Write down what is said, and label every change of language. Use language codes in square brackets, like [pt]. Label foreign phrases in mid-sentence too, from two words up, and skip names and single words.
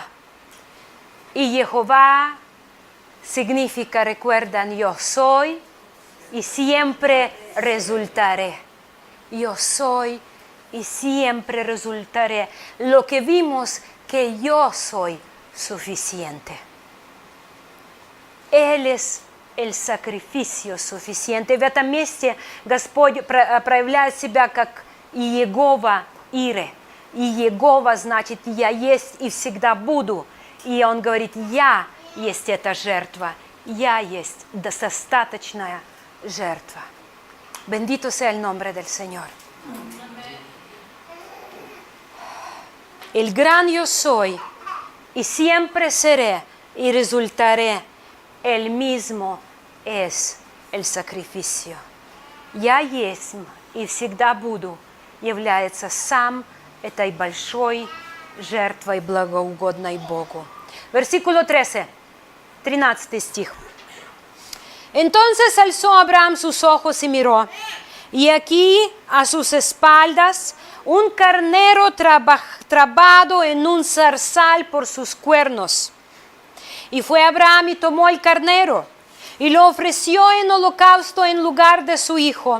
[es] Y Jehová significa, recuerdan, yo soy y siempre resultaré. Yo soy y siempre resultaré. Lo que vimos, que yo soy suficiente. Él es el sacrificio suficiente. [ru] В этом месте Господь проявляет себя как Иегова Ире. И Иегова значит «я есть и всегда буду». И Он говорит «я есть эта жертва, я есть достаточная жертва». [es] Bendito sea el nombre del Señor. El gran yo soy y siempre seré y resultaré. El mismo es el sacrificio. [ru] Я есть и всегда буду является сам этой большой жертвой, благоугодной Богу. [es] Versículo 13 стих. Entonces alzó Abraham sus ojos y miró, y aquí a sus espaldas un carnero trabado en un zarzal por sus cuernos. Y fue Abraham y tomó el carnero, y lo ofreció en holocausto en lugar de su hijo.